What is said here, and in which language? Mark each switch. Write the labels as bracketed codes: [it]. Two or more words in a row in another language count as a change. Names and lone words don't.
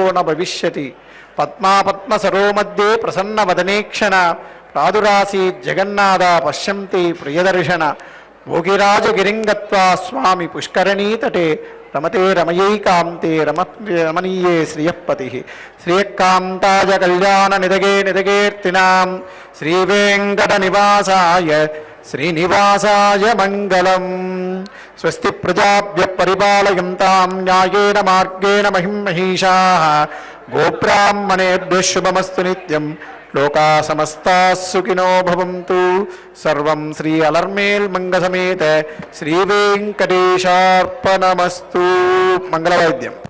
[sa] న భవిష్యతి, పద్మసరో మధ్యే ప్రసన్న వదనేక్షణ, ప్రాదురాసి జగన్నాథ పశ్యంతి ప్రియదర్శన, భోగిరాజగిరింగత్వా స్వామి పుష్కరణీతటే, రమతే రమయైకాంతే రమణీయే శ్రియపతి, శ్రియకాంతాయ కళ్యాణ నిదగేర్తినాం, శ్రీవేంకట నివాసాయ శ్రీనివాసాయ మంగళం. స్వస్తి ప్రజాభ్య పరిపాలయంతాం న్యాయేన మార్గేణ మహిమహీషాః, గోబ్రాహ్మణేభ్యః శుభమస్తు నిత్యం, లోకా సమస్తాః సుఖినో భవంతు. సర్వం శ్రీ అలర్మేల్ మంగళసమేత శ్రీ వెంకటేశార్పణమస్తు. [te] మంగళవాద్యం.